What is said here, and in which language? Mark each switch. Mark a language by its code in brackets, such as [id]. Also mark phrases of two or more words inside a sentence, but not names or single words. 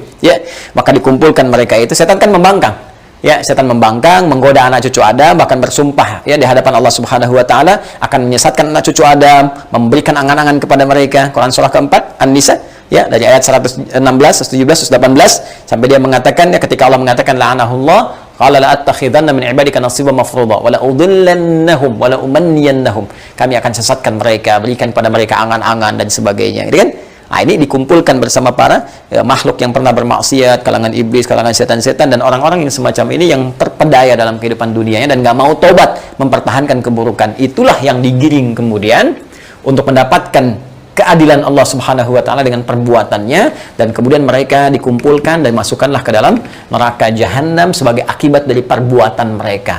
[id] Ya, maka dikumpulkan mereka itu, setan kan membangkang. Ya, setan membangkang, menggoda anak cucu Adam, bahkan bersumpah ya di hadapan Allah [ar] سبحانه وتعالى [id] akan menyesatkan anak cucu Adam, memberikan angan-angan kepada mereka. Quran surah keempat An-Nisa, ya, dari ayat 116, 117, 118 sampai dia mengatakan, ya, ketika Allah mengatakan [ar] لعنه الله قال لأتخذن من عبادك نصيبا مفروضا ولأضلنهم ولأمنينهم. [id] Kami akan sesatkan mereka, berikan kepada mereka angan-angan dan sebagainya. Gitu kan? Nah, ini dikumpulkan bersama para makhluk yang pernah bermaksiat, kalangan iblis, kalangan setan-setan, dan orang-orang yang semacam ini yang terpedaya dalam kehidupan dunianya dan nggak mau tobat, mempertahankan keburukan. Itulah yang digiring kemudian untuk mendapatkan keadilan Allah [ar] سبحانه وتعالى [id] dengan perbuatannya, dan kemudian mereka dikumpulkan dan masukkanlah ke dalam neraka jahanam sebagai akibat dari perbuatan mereka.